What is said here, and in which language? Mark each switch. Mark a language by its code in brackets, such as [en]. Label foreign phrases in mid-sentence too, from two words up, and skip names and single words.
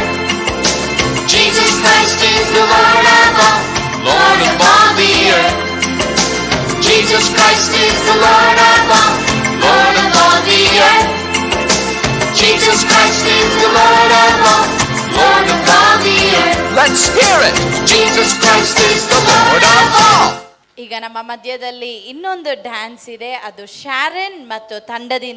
[en] Jesus Christ is the Lord of all, Lord of all the earth. Jesus Christ is the Lord of all, Lord of all the earth. Jesus Christ is the Lord of all, Lord of all the earth. Let's hear it! Jesus Christ is the Lord of all. [kn] ಈಗ ನಮ್ಮ ಮಧ್ಯದಲ್ಲಿ ಇನ್ನೊಂದು ಡ್ಯಾನ್ಸ್ ಇದೆ, ಅದು ಶಾರನ್ ಮತ್ತು ತಂಡದಿಂದ.